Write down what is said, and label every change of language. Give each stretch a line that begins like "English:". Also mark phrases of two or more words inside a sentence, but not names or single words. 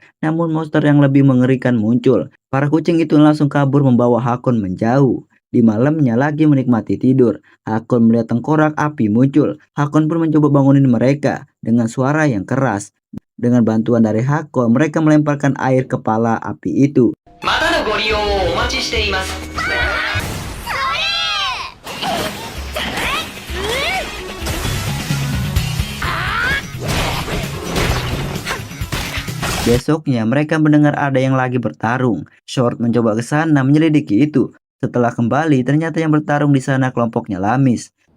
Indonesian: Namun monster yang lebih mengerikan muncul. Para kucing itu langsung kabur membawa Hakon menjauh. Di malamnya lagi menikmati tidur, Hakon melihat tengkorak api muncul. Hakon pun mencoba bangunin mereka dengan suara yang keras. Dengan bantuan dari Hakon, mereka melemparkan air kepala api itu.
Japanese: またのご利用をお待ちしています。
Indonesian: Besoknya mereka mendengar ada yang lagi bertarung. Sword mencoba ke sana menyelidiki itu. Setelah kembali, ternyata yang bertarung di sana kelompoknya Lamis.